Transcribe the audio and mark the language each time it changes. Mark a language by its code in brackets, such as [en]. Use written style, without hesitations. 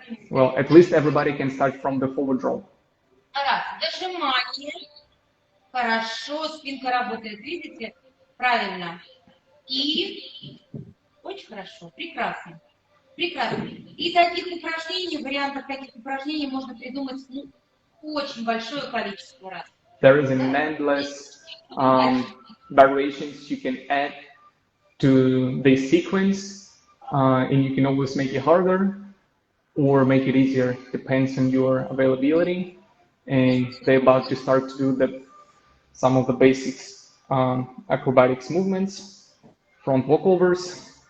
[en] Well, at least everybody can start from the forward roll. [ru] Раз, дожимание. Хорошо, спинка работает, видите? Правильно. И очень хорошо, прекрасно. Прекрасно. И таких упражнений, вариантов таких упражнений можно придумать очень большое количество раз. [en] There is an endless variations you can add to this sequence, and you can always make it harder or make it easier, depends on your availability. And they're about to start to do some of the basics acrobatics movements, front walkovers.